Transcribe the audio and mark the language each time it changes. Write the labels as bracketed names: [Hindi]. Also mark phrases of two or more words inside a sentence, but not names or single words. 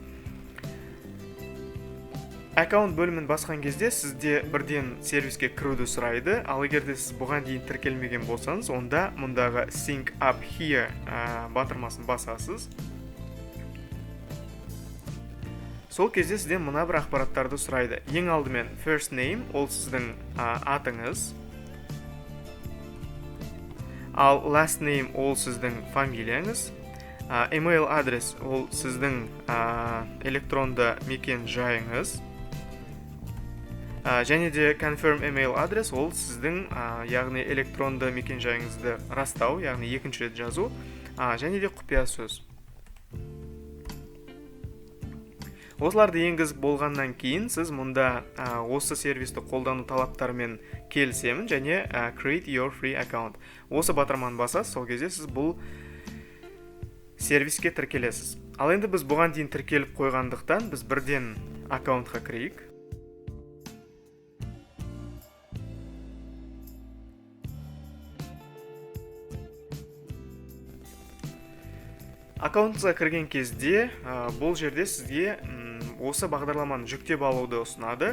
[Kazakh] Аккаунт бөлімін басқан кезде сізде бірден сервиске кіруді сұрайды. Ал егер де сіз бұған дейін тіркелмеген болсаңыз, онда мұндағы [English] Sync Up Here [Kazakh] батырмасын басасыз. Сол кезде сізден мына бір ақпараттарды сұрайды. Ең алдымен [English] first name, [Kazakh] ол сіздің атыңыз. Ал [English] last name, [Kazakh] ол сіздің фамилияңыз. Email адрес, ол сіздің электронды мекен жайыңыз. Және де [English] confirm email [Kazakh] адрес, ол сіздің яғни электронды мекен жайыңызды растау, яғни екінші рет жазу, және де құпия сөз. Осыларды енгізіп болғаннан кейін сіз мұнда осы сервисті қолдану талаптарымен келісемін және [English] create your free account. [Kazakh] Осы батырманы басасыз, сол кезде сіз бұл сервиске тіркелесіз. Ал енді біз бұған дейін тіркеліп қойғандықтан біз бірден аккаунтқа кірейік. Аккаунтыңызға кірген кезде бұл жерде сізге осы бағдарламаны жүктеп алуды ұсынады.